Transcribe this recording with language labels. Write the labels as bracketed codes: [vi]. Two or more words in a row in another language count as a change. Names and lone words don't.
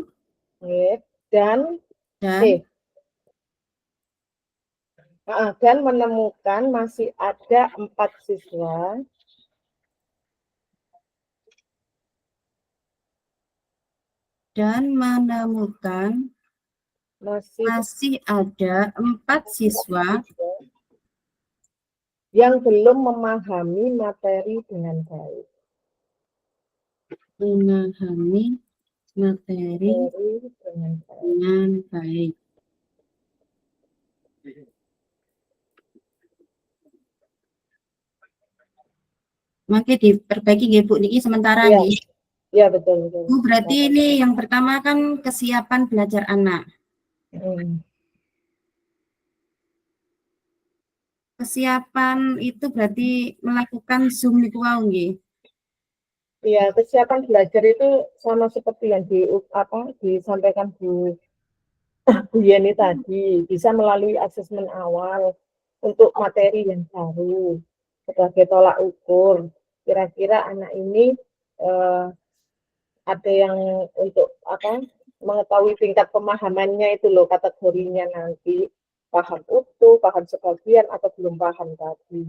[id] Nggih, dan menemukan masih ada 4 siswa masih ada 4 siswa yang belum memahami materi dengan baik. Memahami materi dengan baik. Maka diperbaiki nggih Bu niki sementara nggih. Iya betul. Bu, berarti ini yang pertama kan kesiapan belajar anak. Kesiapan itu berarti melakukan Zoom [jv] niku wau nggih. [id] Iya, kesiapan belajar itu sama seperti yang disampaikan Bu Yeni tadi, bisa melalui asesmen awal untuk materi yang baru sebagai tolak ukur. Kira-kira anak ini ada yang untuk mengetahui tingkat pemahamannya itu loh, kategorinya nanti paham utuh, paham sebagian atau belum paham tadi.